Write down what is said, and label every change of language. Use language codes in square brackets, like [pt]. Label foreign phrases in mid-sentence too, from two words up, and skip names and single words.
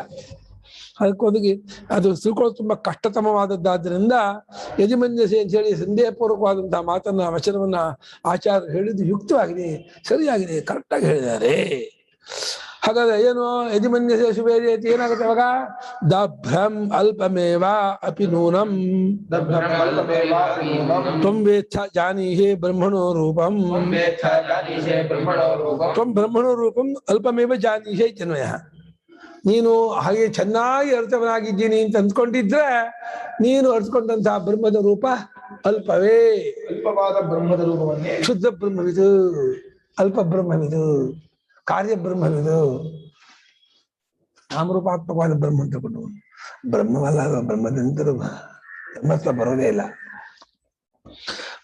[kn] ಅದಕ್ಕೋಗಿ ಅದು ತಿಳ್ಕೊಳ್ಳೋದು ತುಂಬಾ ಕಷ್ಟತಮವಾದದ್ದಾದ್ರಿಂದ ಯಜಮನ್ಯಸೆ ಅಂತ ಹೇಳಿ ಸಂದೇಹಪೂರ್ವಕವಾದಂತಹ ಮಾತನ್ನ ವಚನವನ್ನ ಆಚಾರ್ಯರು ಹೇಳಿದ್ದು ಯುಕ್ತವಾಗಿದೆ, ಸರಿಯಾಗಿದೆ, ಕರೆಕ್ಟಾಗಿ ಹೇಳಿದ್ದಾರೆ. ಹಾಗಾದ್ರೆ ಏನು [sa] ಯಜಮನ್ಯಸೆ ಶುಭೇರಿ [kn] ಅಂತ ಏನಾಗುತ್ತೆ ಅವಾಗ? [sa] ದಭ್ರಂ ಅಲ್ಪಮೇವ ಅಪಿ ನೂನಂ ತ್ವಂ ವೇತ್ಥ ಜಾನೀಹೇ ಬ್ರಹ್ಮಣೋ ರೂಪಂ ತ್ವಂ ಬ್ರಹ್ಮಣೋ ರೂಪಂ ಅಲ್ಪಮೇವ ಜಾನೀಹೇ ಜನ್ಮಯ. [kn] ನೀನು ಹಾಗೆ ಚೆನ್ನಾಗಿ ಅರ್ಥವನಾಗಿದ್ದೀನಿ ಅಂತ ಅಂದ್ಕೊಂಡಿದ್ರೆ ನೀನು ಅರ್ಥಕೊಂಡಂತಹ ಬ್ರಹ್ಮದ ರೂಪ ಅಲ್ಪವೇ. ಅಲ್ಪವಾದ ಬ್ರಹ್ಮದ ರೂಪವನ್ನೇ ಶುದ್ಧ ಬ್ರಹ್ಮವಿದು, ಅಲ್ಪ ಬ್ರಹ್ಮವಿದು, ಕಾರ್ಯ ಬ್ರಹ್ಮವಿದು, ನಾಮರೂಪಾತ್ಮಕವಾದ ಬ್ರಹ್ಮ ಅಂತ ಕೊಟ್ಟು ಬ್ರಹ್ಮವಲ್ಲ, ಬ್ರಹ್ಮದಂತರೂ ಬ್ರಹ್ಮತ್ವ ಬರೋದೇ ಇಲ್ಲ.